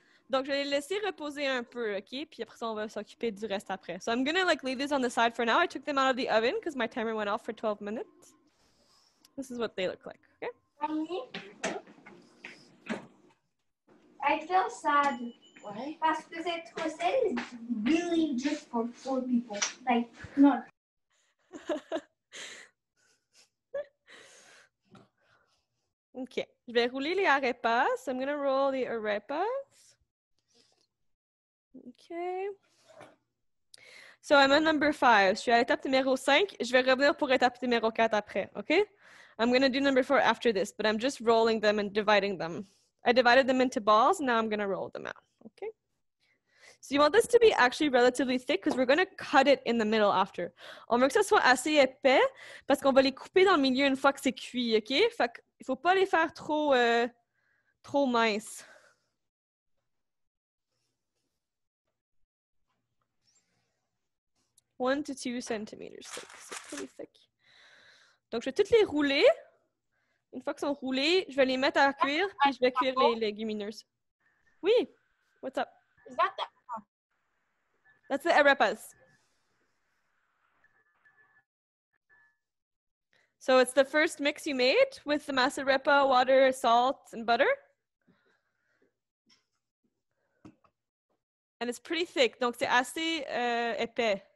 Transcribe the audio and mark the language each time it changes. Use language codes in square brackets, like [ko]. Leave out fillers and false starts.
[fr] Donc, je vais les laisser reposer un peu, OK? Puis après ça, on va s'occuper du reste après. [en] So I'm gonna leave these on the side for now. I took them out of the oven because my timer went off for 12 minutes. This is what they look like, okay? I feel sad. Why? [fr] Parce que cette recette [en] is really just for 4 people. Like, not. Okay. [fr] Je vais rouler les arepas. [en] So I'm gonna roll the arepas. Okay. So I'm at number 5. [fr] Je suis à l'étape numéro 5. Je vais revenir pour étape numéro 4 après, okay? [en] I'm gonna do number 4 after this, but I'm just rolling them and dividing them. I divided them into balls. Now I'm gonna roll them out, okay? So you want this to be actually relatively thick because we're gonna cut it in the middle after. [fr] On veut que ça soit assez épais parce qu'on va les couper dans le milieu une fois que c'est cuit, okay? Fait qu'il faut pas les faire trop minces. [en] One to 2 centimeters thick. C'est pretty thick. [fr] Donc, je vais toutes les rouler. Une fois qu'elles sont roulées, je vais les mettre à cuire, puis je vais cuire les légumineuses. [en] Oui. What's up? Is that the... That's the arepas. So it's the first mix you made with the masarepa, water, salt, and butter. And it's pretty thick, [fr] donc c'est assez épais.